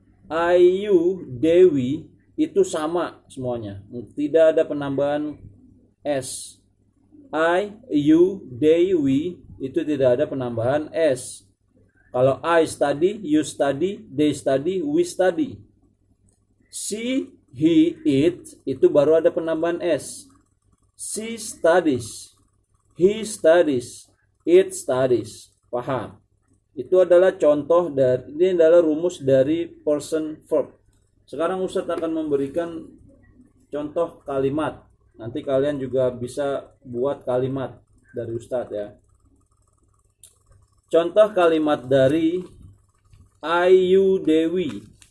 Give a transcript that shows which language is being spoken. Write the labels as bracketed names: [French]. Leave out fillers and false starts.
[Indonesian] Ayu, Dewi itu sama semuanya. Tidak ada penambahan S. [English] I, you, [Indonesian] Dewi itu tidak ada penambahan S. Kalau [English] I study, you study, they study, we study. She, he, it [Indonesian] itu baru ada penambahan S. [English] She studies, he studies, it studies. [Indonesian] Paham? Itu adalah contoh dari, ini adalah rumus dari person verb. Sekarang Ustadz akan memberikan contoh kalimat. Nanti kalian juga bisa buat kalimat dari Ustadz ya. Contoh kalimat dari Ayu Dewi.